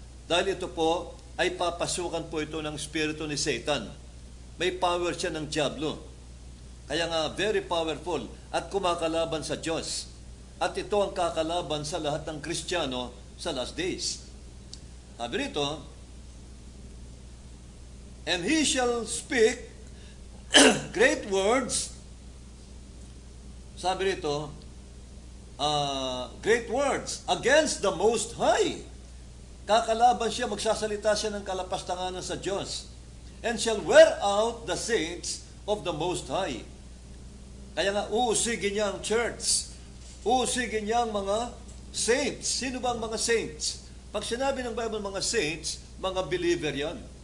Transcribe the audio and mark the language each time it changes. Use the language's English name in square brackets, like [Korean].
[Filipino] Dahil ito po ay papasukan po ito ng spirito ni Satan. May power siya ng diablo. Kaya nga, very powerful at kumakalaban sa Diyos. At ito ang kakalaban sa lahat ng Kristiyano sa last days. Sabi rito, [English] and he shall speak great words. [Filipino] Sabi rito, [English] great words against the Most High. [Filipino] Kakalaban siya, magsasalita siya ng kalapastanganan sa Diyos. [English] And shall wear out the saints of the Most High. [Filipino] Kaya nga, uusigin niya ang church. Uusigin niya ang mga saints. Sino ba ang mga saints? Pag sinabi ng Bible mga saints, mga believer yan.